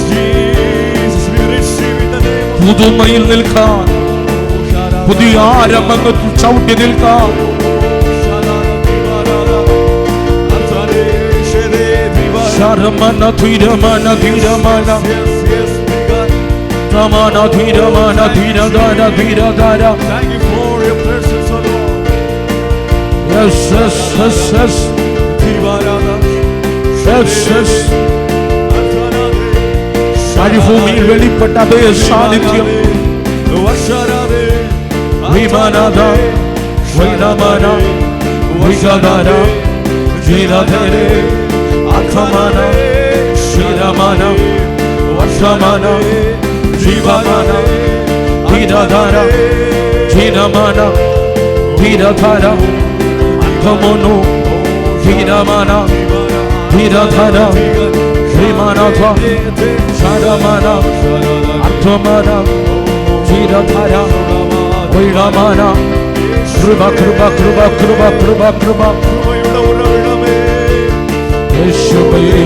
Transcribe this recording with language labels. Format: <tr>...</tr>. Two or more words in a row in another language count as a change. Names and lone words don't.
<ml>പുതുമയിൽ നിൽക്കാൻ, പുതിയ ആരംഭത്തിൽ ചവിട്ടി നിൽക്കാൻ ശരമന ധീരമന ധീരമന Ramana Dhira Mana Dhira Dhara Dhira Dhara.</ml> <en>Thank you for your presence, O Lord. Yes, yes, yes, yes. Yes, yes.</en> <ml>മരുഭൂമിയിൽ വെളിപ്പെട്ട അതേ സാന്നിധ്യം വിമാനദ വൈനമന വിഗദന ജിരധരെ അഖമന ശിരമന വശമന Jivamana, Dhiradhara, Jinamana, Dhiradhara, Ankamono, Dhiramana, Dhiradhara, Jimanatha, Sharamana, Ankamana, Dhiradhara, Viramana, Kruba, Kruba, Kruba, Kruba, Kruba, Kruba, Yeshua.</ml>